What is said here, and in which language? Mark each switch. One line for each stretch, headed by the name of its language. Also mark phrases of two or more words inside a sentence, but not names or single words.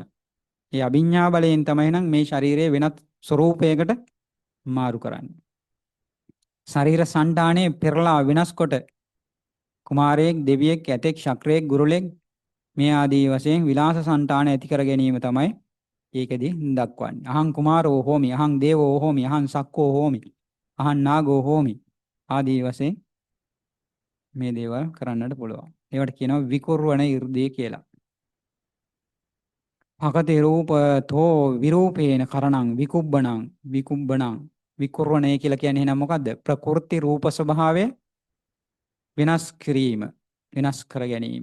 Sinhala: ඒ අභිඥා බලයෙන් තමයි නම් මේ ශරීරයේ වෙනත් ස්වરૂපයකට මාරු කරන්නේ. ශරීර සංඨානයේ පෙරලා විනාශ කොට කුමාරයෙක්, දෙවියෙක්, ඇතෙක්, ශක්‍රයෙක්, ගුරුලෙක් මේ ආදී වශයෙන් විලාස සංඨාන ඇති කර ගැනීම තමයි ඒකෙදි දක්වන්නේ.
Pali: අහං කුමාරෝ හෝමි, අහං දේවෝ හෝමි, අහං සක්කෝ හෝමි, අහං නාගෝ හෝමි
Sinhala: ආදී වශයෙන් මේ දේවල් කරන්නට පුළුවන්. ඒවට කියනවා විකුර්වණ 이르දි කියලා.
Pali: භගති රූපතෝ විරූපේන කරණං විකුබ්බණං විකුබ්බණං
Sinhala: විකුර්වණය කියලා කියන්නේ එහෙනම් මොකද්ද? ප්‍රකෘති රූප ස්වභාවය විනාශ කිරීම, විනාශ කර ගැනීම.